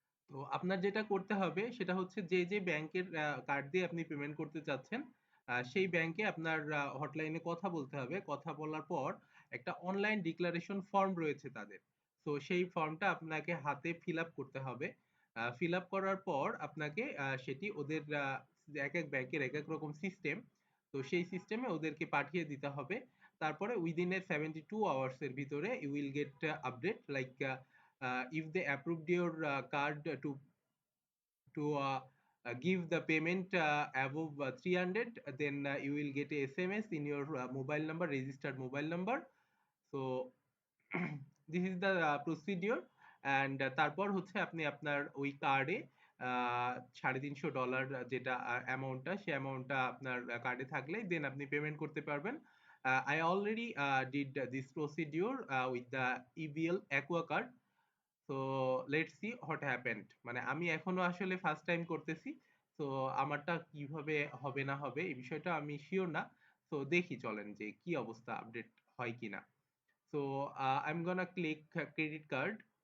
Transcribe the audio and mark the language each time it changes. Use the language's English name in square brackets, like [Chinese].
[Bangla] তো আপনার যেটা করতে হবে সেটা হচ্ছে যে যে ব্যাংকের কার্ড দিয়ে আপনি পেমেন্ট করতে চাচ্ছেন সেই ব্যাংকে আপনার হটলাইনে কথা বলতে হবে। কথা বলার পর একটা অনলাইন ডিক্লারেশন ফর্ম রয়েছে তাদের। তো সেই ফর্মটা আপনাকে হাতে ফিল আপ করতে হবে। ফিল আপ করার পর আপনাকে সেটি ওদের এক এক ব্যাংকের এক এক রকম সিস্টেম, তো সেই সিস্টেমে ওদেরকে পাঠিয়ে দিতে হবে। [English] তারপরে within a 72 hours [Bangla] এর ভিতরে [English] You will get update like if they approved your card to give the payment above 300, then you will get a SMS in your mobile number, registered mobile number. So this is the procedure. [Bangla] And তারপর হচ্ছে আপনি আপনার ওই কার্ডে $350 যেটা অ্যামাউন্টটা, সেই অ্যামাউন্টটা আপনার কার্ডে থাকলে দেন আপনি পেমেন্ট করতে পারবেন। [English] I already did this procedure with the EBL Aqua card. তো let's see what happened. [Bangla] মানে আমি এখনো আসলে ফার্স্ট টাইম করতেছি। তো আমারটা কিভাবে হবে না হবে এই বিষয়টা আমি শিওর না। তো দেখি চলেন যে কি অবস্থা, আপডেট হয় কিনা। [English] So I am gonna click credit card.